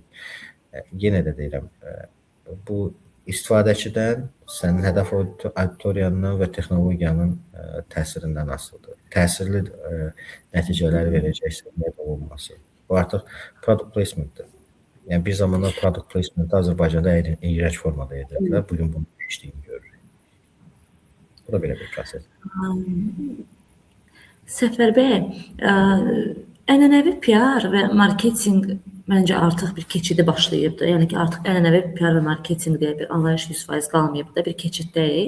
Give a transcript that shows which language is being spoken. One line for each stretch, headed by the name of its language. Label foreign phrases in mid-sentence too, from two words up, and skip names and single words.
Azerbaijani: Yenə də deyirəm, bu istifadəçidən, sənin hədəf auditoriyandan və texnologiyanın təsirindən asılıdır. Təsirli nəticələr verəcəksə, nə də olması. Bu artıq
English: product placement-dir.
Azerbaijani: Yəni bir zamanlar
English: product placement-i
Azerbaijani: Azərbaycanda iyrənc formada edirdilər. Bugün bunu keçdiyini görürük. Bu da belə bir proses. Səfər bəy, ənənəvi PR və marketinq məncə artıq bir keçidi başlayıbdır. Yəni ki, artıq ənənəvi PR və marketinq deyə bir anlayış 100% qalmayıbdır, bir keçiddəyik.